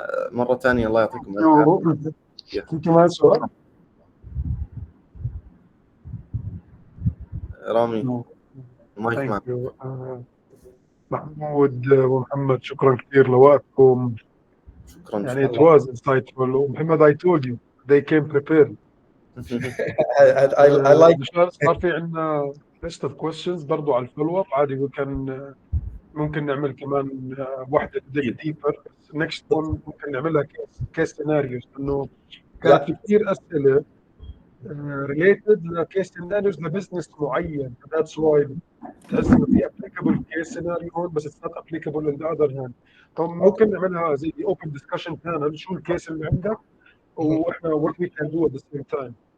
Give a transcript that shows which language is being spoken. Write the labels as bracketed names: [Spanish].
[Arabic] مره ثانيه الله يعطيكم العافيه. في كمان سؤال رامي مايك معك. محمود ومحمد شكرا كثير لوقتكم. شكرا. يعني [English] it was insightful. ومحمد I told you they came prepared. I like. [Arabic] صار في عندنا [English] list of questions [Arabic] برضو على الفولو اب عادي، وكان ممكن نعمل كمان واحدة ديبر. [English] next one [Arabic] ممكن نعملها كيس سيناريوز، انه كانت في كثير اسئله related لكيس سيناريوز لبزنس معين. [English] that's why [Arabic] تحس انه في [English] applicable case scenario هون بس it's not applicable in the other hand. [Arabic] فممكن نعملها زي [English] open discussion panel، [Arabic] شو الكيس اللي عندك واحنا [English] what we can do at the same time.